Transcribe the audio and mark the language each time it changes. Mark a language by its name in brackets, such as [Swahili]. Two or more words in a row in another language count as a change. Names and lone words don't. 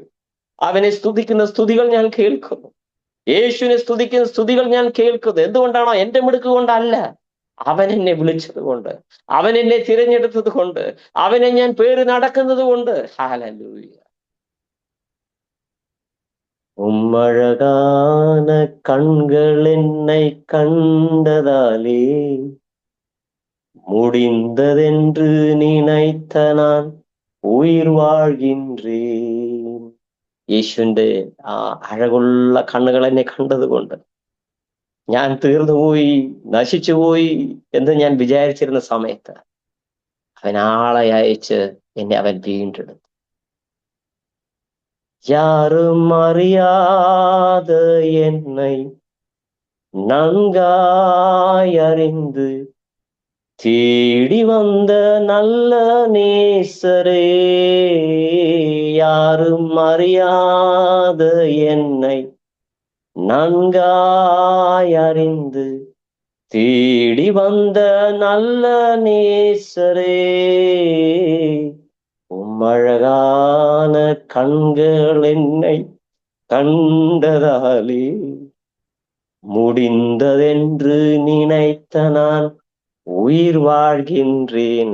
[Malayalam] അവനെ സ്തുതിക്കുന്ന സ്തുതികൾ ഞാൻ കേൾക്കുന്നു. യേശുവിനെ സ്തുതിക്കുന്ന സ്തുതികൾ ഞാൻ കേൾക്കുന്നു. എന്തുകൊണ്ടാണോ? എന്റെ മിടുക്ക് കൊണ്ടല്ല, അവൻ എന്നെ വിളിച്ചത് കൊണ്ട്, അവൻ എന്നെ തിരഞ്ഞെടുത്തത് കൊണ്ട്, അവനെ ഞാൻ പേര് നടക്കുന്നത് കൊണ്ട്. [Tamil] ഹല്ലേലൂയ. உம்மழகான கண்கள் என்னை கண்டதாலே முடிந்ததென்று நினைத்த நான் உயிர் வாழ்கின்றேன். [Malayalam] യേശുവിന്റെ ആ അഴകുള്ള കണ്ണുകൾ എന്നെ കണ്ടതുകൊണ്ട് ഞാൻ തീർന്നുപോയി, നശിച്ചുപോയി എന്ന് ഞാൻ വിചാരിച്ചിരുന്ന സമയത്ത് അവൻ ആളെ അയച്ച് എന്നെ അവൻ വീണ്ടെടുത്തു. [Tamil] யாரும் அறியாத என்னை நன்காய் அறிந்து தேடி வந்த நல்ல நேசரே, யாரும் அறியாத என்னை நன்காய் அறிந்து தேடி வந்த நல்ல நேசரே, உம்மழகான கண்கள் என்னை கண்டதாலே முடிந்ததென்று நினைத்த நான் ഉയിർ வாழ்கின்றேൻ.